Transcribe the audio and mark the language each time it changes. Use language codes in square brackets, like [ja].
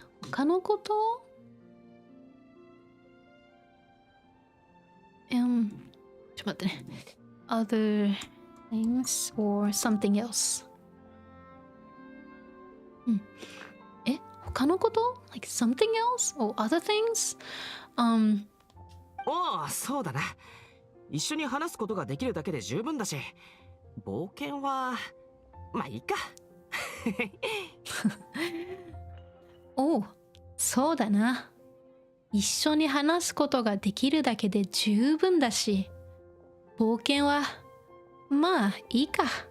[ja] 他のことちょっと待ってね。 [en] Other things or something else? [ja] 他のこと [en] Like something else? Or other things? [ja] おお、そうだな。一緒に話すことができるだけで十分だし、冒険はまあいいか。おう、そうだな。一緒に話すことができるだけで十分だし、冒険はまあいいか。